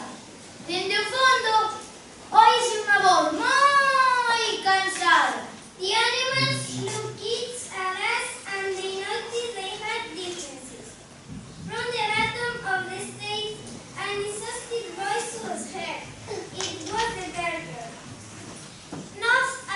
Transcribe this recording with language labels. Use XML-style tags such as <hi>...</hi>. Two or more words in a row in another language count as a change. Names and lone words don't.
<gl>Dende o fondo, oíse unha voz moi cansada.</gl> <en>The animals looked at us and they noticed they had differences. From the bottom of the stage, an exhausted voice was heard. It was the bear. No</en>